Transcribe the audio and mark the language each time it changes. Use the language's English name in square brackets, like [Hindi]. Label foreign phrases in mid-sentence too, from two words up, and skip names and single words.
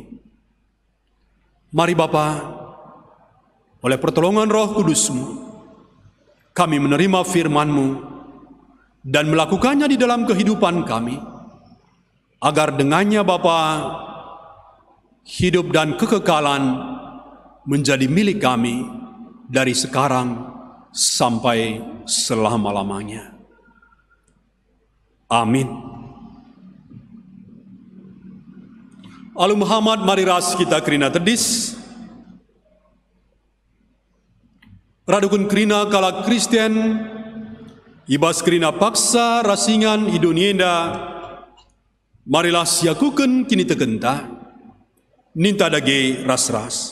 [Indonesian] Mari Bapa, oleh pertolongan Roh Kudus-Mu, kami menerima firman-Mu dan melakukannya di dalam kehidupan kami, agar dengannya Bapa, hidup dan kekekalan menjadi milik kami dari sekarang sampai selama-lamanya. Amin. [Batak Karo] Alu Muhammad, mari ras kita kerina tedis. Radukun kerina kala Kristen, ibas kerina paksa rasingan idunienda, marilah siakuken kini tegenta, ninta dage ras-ras.